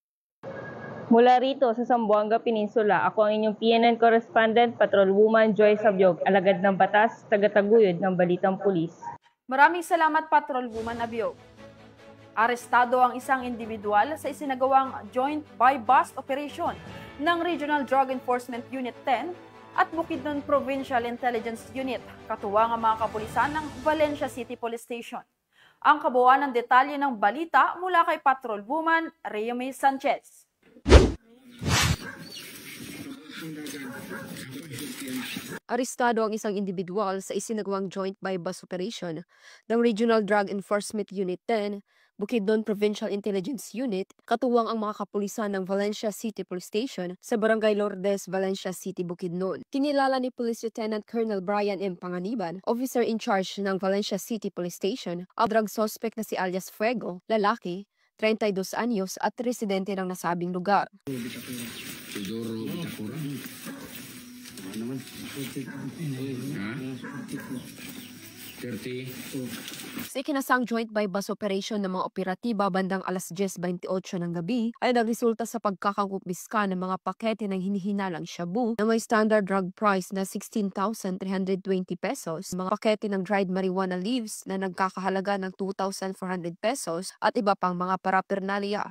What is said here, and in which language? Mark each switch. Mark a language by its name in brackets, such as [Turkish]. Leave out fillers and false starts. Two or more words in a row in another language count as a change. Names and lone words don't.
[Filipino] Mula rito sa Zamboanga Peninsula, ako ang inyong PNN Correspondent, Patrolwoman Joyce Abiog, alagad ng batas, tagataguyod ng Balitang Pulis. Maraming salamat, Patrolwoman Abiog. Arestado ang isang individual sa isinagawang [English] joint buy-bust operation [Filipino] ng Regional Drug Enforcement Unit 10 at Bukidnon Provincial Intelligence Unit, katuwang ang mga kapulisan ng Valencia City Police Station. Ang kabuuan ng detalye ng balita mula kay Patrolwoman Reyame Sanchez. Arestado ang isang individual sa isinagawang [English] joint buy-bust operation [Filipino] ng Regional Drug Enforcement Unit 10, Bukidnon Provincial Intelligence Unit, katuwang ang mga kapulisan ng Valencia City Police Station sa Barangay Lourdes, Valencia City, Bukidnon. Kinilala ni Police Lieutenant Colonel Brian M. Panganiban, [English] officer in charge [Filipino] ng Valencia City Police Station, ang [English] drug suspect [Filipino] na si alias Fuego, lalaki, 32 anyos at residente ng nasabing lugar. Sa ikinasang [English] joint by bus operation [Filipino] ng mga operatiba bandang alas 10:28 ng gabi ay nagresulta sa pagkakakumpiska ng mga pakete ng hinihinalang shabu na may [English] standard drug price [Filipino] na 16,320 pesos, mga pakete ng [English] dried marijuana leaves [Filipino] na nagkakahalaga ng 2,400 pesos at iba pang mga paraphernalia.